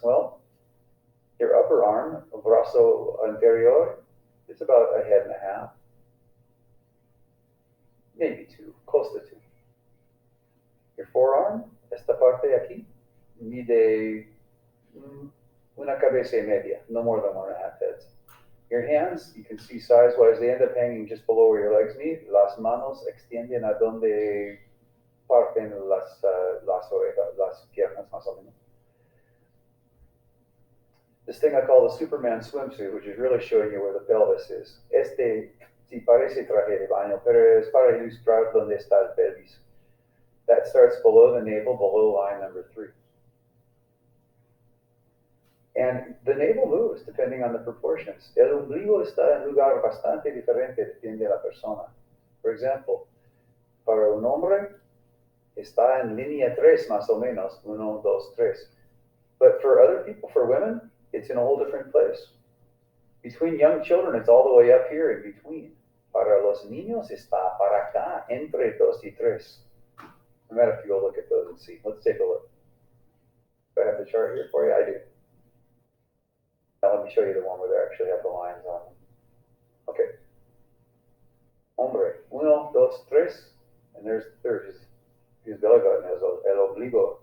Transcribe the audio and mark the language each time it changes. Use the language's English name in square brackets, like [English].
[English] Well, your upper arm, [Spanish] brazo anterior, [English] it's about 1.5 heads, maybe 2, close to 2. Your forearm, [Spanish] esta parte aquí, mide una cabeza y media, [English] no more than 1.5 heads. Your hands, you can see size-wise, they end up hanging just below where your legs meet. [Spanish] Las manos extienden a donde parten las orejas, las piernas, más o menos. [English] This thing I call the Superman swimsuit, which is really showing you where the pelvis is. [Spanish] Sí parece traje de baño, pero es para ilustrar dónde está el pelvis. [English] That starts below the navel, below line number 3. And the navel moves depending on the proportions. [Spanish] El ombligo está en un lugar bastante diferente, depende de la persona. [English] For example, [Spanish] para un hombre está en línea 3 más o menos, 1, 2, 3. [English] But for other people, for women, it's in a whole different place. Between young children, it's all the way up here in between. [Spanish] Para los niños está para acá, entre 2 y 3. [English] No matter if you go look at those and see. Let's take a look. Do I have the chart here for you? I do. Now let me show you the one where they actually have the lines on them. Okay. Hombre, 1, 2, 3, and there's the third. His belly button has el ombligo.